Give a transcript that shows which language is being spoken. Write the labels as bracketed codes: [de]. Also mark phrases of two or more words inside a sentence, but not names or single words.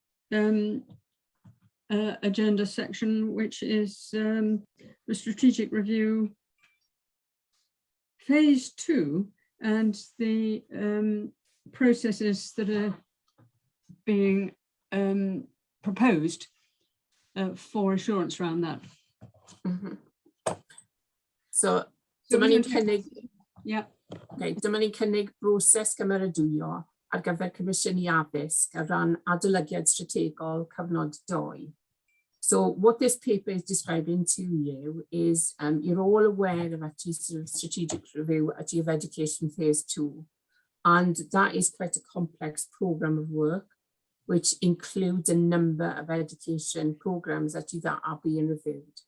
[en] agenda section, which is the strategic review phase 2 and the processes that are being proposed for assurance around that. [cy] So dyma ni'n cynnig, dyma ni'n cynnig broses gymeradwyo ar gyfer Comisiynu Addysg ar ran adolygiad strategol cyfnod 2. [en] So what this paper is describing to you is you're all aware of actually strategic review actually of education phase 2, and that is quite a complex programme of work which includes a number of education programmes that are being reviewed.